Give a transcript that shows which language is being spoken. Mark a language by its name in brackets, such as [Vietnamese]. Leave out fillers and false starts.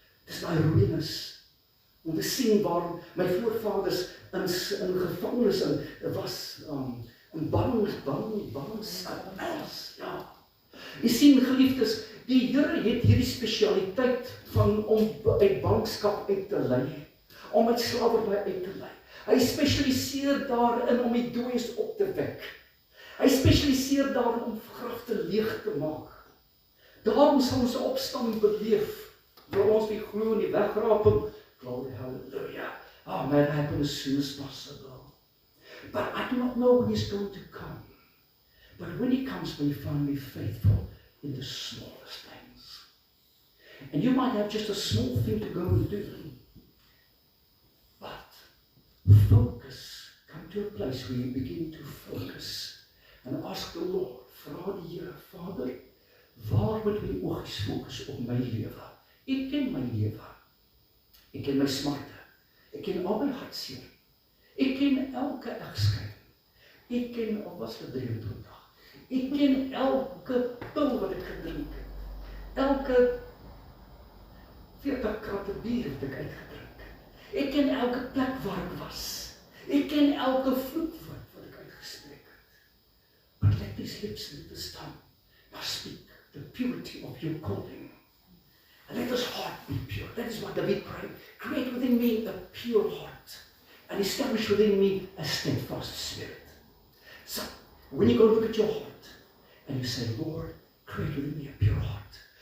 [Afrikaans] Dis daai ruïnes, om te sien waar my voorvaders in gevangenis was, in ballingskap was. Ja. Jy sien, geliefdes, die Here het hierdie spesialiteit van om uit ballingskap uit te lei, om uit slawerny uit te lei. Hy spesialiseer daarin om die dooies op te wek. Hy spesialiseer daarin om grafte leeg te maak. Daarom sal ons opstanding beleef, waar ons die glo in die wegraping. [English] Glory, hallelujah. Oh, may it happen as soon as possible. But I do not know when he's going to come. But when he comes, will he find me faithful in the smallest things? And you might have just a small thing to go and do. But focus. Come to a place where you begin to focus. And ask the Lord, [Afrikaans] vra die Here, Vader, waar moet my oogies fokus op my lewe? Ek ken my lewe. Ek ken my smarte. Ek ken al my hartseer. Ek ken elke egskeiding. Ek ken, al was dit 23. Ek ken elke pil wat ek gedrink het. Elke 40 kratte bier het ek uitgedrink. Ek ken elke plek waar ek was. Ek ken elke vloekwoord wat ek uitgespreek het. [English] But let these lips and this tongue now speak the purity of your calling. And let this heart be pure. That is what David prayed. Create within me a pure heart. And establish within me a steadfast spirit. So, when you go look at your heart, and you say, Lord, create within me a pure heart.